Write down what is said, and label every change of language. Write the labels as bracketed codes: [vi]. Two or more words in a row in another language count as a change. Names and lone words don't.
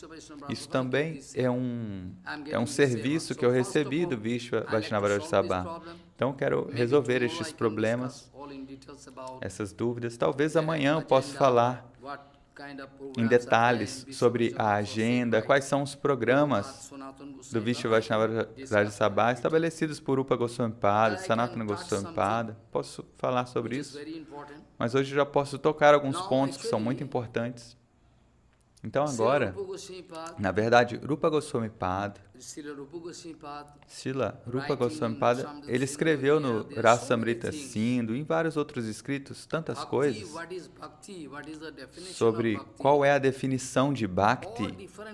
[pt] Isso também é um serviço que eu recebi do Vishva Vaishnava Raja Sabha. Então, eu quero resolver estes problemas, essas dúvidas. Talvez amanhã eu possa falar em detalhes sobre a agenda, quais são os programas do Vishva Vaishnava Raja Sabha estabelecidos por Rupa Goswami Pada, Sanatana Goswami Pada. Posso falar sobre isso, mas hoje já posso tocar alguns pontos que são muito importantes. Então agora, na verdade, Rupa Goswami Pada, Srila Rupa Goswami Pada, ele escreveu no Rasamrita Sindhu e em vários outros escritos tantas coisas sobre qual é a definição de Bhakti.